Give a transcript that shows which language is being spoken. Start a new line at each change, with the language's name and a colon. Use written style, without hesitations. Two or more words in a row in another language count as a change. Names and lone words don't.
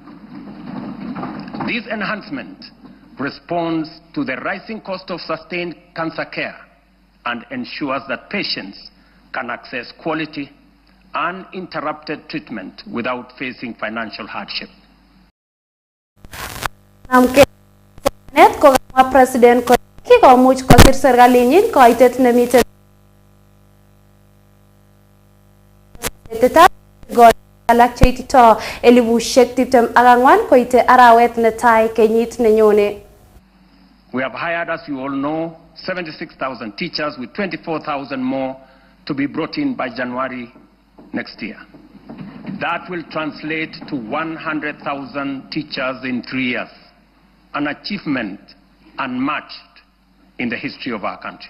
English: This enhancement responds to the rising cost of sustained cancer care and ensures that patients can access quality, uninterrupted treatment without facing financial hardship.
Kalenjin: Net ko kama president ko kikomuch kosir serkalinyin koitet nemiten alak cheitito 2024 koite arawet netai kenyit nenyone.
English: We have hired, as you all know, 76,000 teachers with 24,000 more to be brought in by January next year. That will translate to 100,000 teachers in 3 years, an achievement unmatched in the history of our country.